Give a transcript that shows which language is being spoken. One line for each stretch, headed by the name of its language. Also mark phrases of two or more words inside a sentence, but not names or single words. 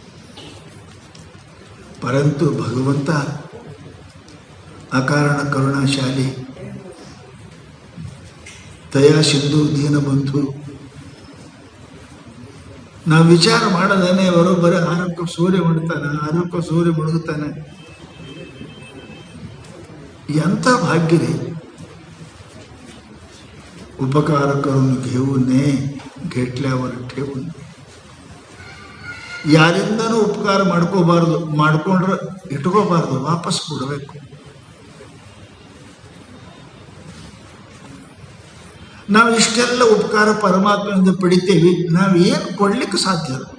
Kannada: ಪರಂತು ಭಗವಂತ ಅಕಾರಣ ಕರುಣಾಶಾಲಿ, ದಯಾ ಸಿಂಧು, ದೀನಬಂಧು. ನಾವು ವಿಚಾರ ಮಾಡದೇನೆ ಬರೋಬ್ಬರಿ 6ಕ್ಕೆ ಸೂರ್ಯ ಮುಡುತ್ತಾನೆ, 6ಕ್ಕೆ ಸೂರ್ಯ ಮುಳುಗುತ್ತಾನೆ. ಎಂಥ ಭಾಗ್ಯ ರೀ.
Marathi: उपकार करून घेऊ नये घेतल्यावर ठेवू नये.
Kannada: ಯಾರಿಂದನೂ ಉಪಕಾರ ಮಾಡ್ಕೋಬಾರ್ದು, ಮಾಡ್ಕೊಂಡ್ರೆ ಇಟ್ಕೋಬಾರ್ದು, ವಾಪಸ್ ಕೊಡಬೇಕು. ನಾವು ಇಷ್ಟೆಲ್ಲ ಉಪಕಾರ ಪರಮಾತ್ಮನಿಂದ ಪಡಿತೇವೆ, ನಾವು ಏನು ಕೊಡ್ಲಿಕ್ಕೆ ಸಾಧ್ಯ?